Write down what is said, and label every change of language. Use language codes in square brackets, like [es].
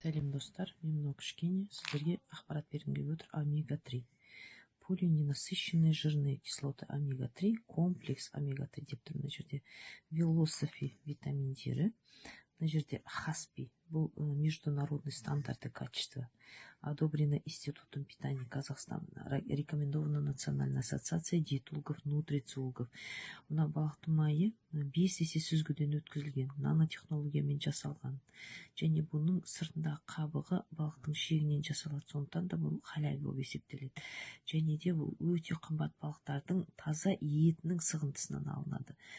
[kk] Сәлем достар, мен мынау кішкене сіздерге ақпарат бергім келіп отыр. Омега-3. [ru] Полиненасыщенные жирные кислоты омега-3, комплекс омега-3 [kk] деп тұр мына жерде. Велософи витаминдері, мына жерде Хаспи, бұл [ru] международный стандарты качества. Одобрено Институтом питания Казахстана, рекомендовано Национальной ассоциацией диетологов, нутрициологов. [kk] Мына балықтың майы 5 есе сүзгіден өткізілген, нанотехнологиямен жасалған. Және бұның сыртындағы қабығы балықтың шегінен жасалады, сондықтан да бұл халал болып есептеледі. Және де бұл өте қымбат балықтардың таза етінің сығындысынан алынады.